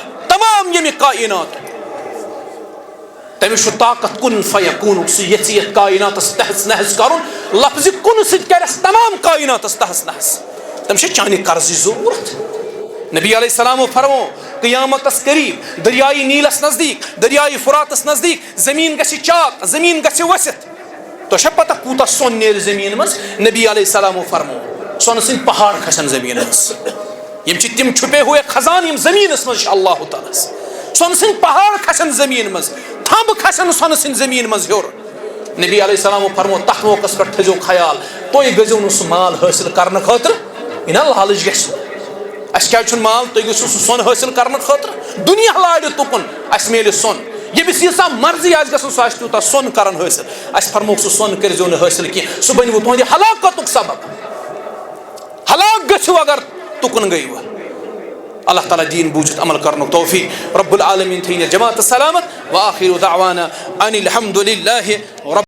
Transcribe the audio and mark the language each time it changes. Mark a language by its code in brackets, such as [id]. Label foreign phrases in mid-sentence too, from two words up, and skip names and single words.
[ks] تمام ییٚمہِ کائنات تٔمِس چھُ طاقت کُن فیکوٗنُک سُہ یژھِ یتھ کائناتس تہس نہس کرُن لفظِ کُن سۭتۍ کرٮ۪س تمام کائناتس تہس نہس تٔمِس چھِ چانہِ قرضٕچ ضروٗرت نبی [ar] علیہ السلامو [ks] فرمو قیامتس قریب دریائے نیلس نزدیک دریائے فراتس نزدیک زمین گژھِ چاک زمین گژھِ ؤسِتھ تۄہہِ چھا پتہ کوٗتاہ سۄن نیرِ زمین منٛز نبی [ar] علیہ السلامو [ks] فرمو سۄنہٕ سٕنٛدۍ پہاڑ کھسن زمین منٛز یم چھِ تِم [ur] چھُپے ہوئے [ks] خزان یم زمینس منٛز چھِ اللہ تعالیٰ سۄنہٕ سٕنٛدۍ پہاڑ کھسن زمین منٛز تھمب کھسن سۄنہٕ سٕنٛدۍ زمین منٛز ہیوٚر نبی [ar] علیہ السلامو [ks] فرمو تتھ موقعس پٮ۪ٹھ تھٲیزیو خیال تُہۍ گٔژھِو نہٕ سُہ مال حٲصِل کرنہٕ خٲطرٕ یہِ نا لالٕچ گژھِ اسہِ کیٛازِ چھُنہٕ مال تُہۍ گٔژھِو سُہ سۄن حٲصِل کرنہٕ خٲطرٕ دُنیا لارِ تُکُن اسہِ میلہِ سۄن ییٚمِس ییٖژاہ مرضی آسہِ گژھُن سُہ آسہِ تیوٗتاہ سۄن کران حٲصِل اسہِ فرموکھ سُہ سۄن کٔرۍزیو نہٕ حٲصِل کینٛہہ سُہ بنوٕ تُہنٛدِ ہلاکتُک سبب ہلاک گٔژھِو اگر تُکُن گٔیوٕ اللہ تعالیٰ دین بوٗزِتھ عمل کرنُک توفیق [ar] رب العالمین [ks] تھٲیِن جماعت سلامت [ar] وآخر دعوانا ان الحمد للہ رب